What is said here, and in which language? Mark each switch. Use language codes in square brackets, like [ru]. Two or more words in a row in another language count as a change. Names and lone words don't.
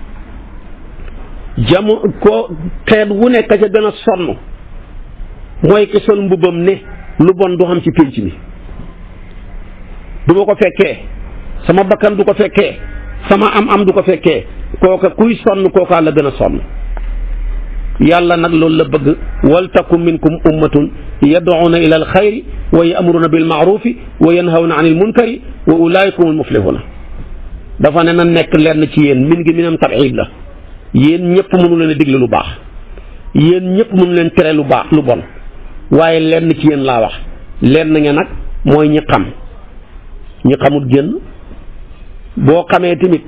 [wo] ko xeet wu nekk ca gën a sonn mooy ki sol mbubbam ne lu bon du xam ci pénc mi du ma ko fekkee sama bakkan du ko fekkee sama am du ko fekkee kooka kuy sonn kookaa la gën a sonn yàlla nag loolu la bëgg [ar] ولتكن منكم أمة يدعون إلى الخير ويأمرون بالمعروف وينهون عن المنكر وأولئك هم المفلحون [wo] dafa ne na nekk lenn ci yéen min gi minam tab'id la yéen ñëpp mënu leen a digle lu baax yéen ñëpp mënu leen tere lu baax lu bon waaye lenn ci yéen laa wax lenn nga nag mooy ñi xam ñi xamul génn boo xamee tamit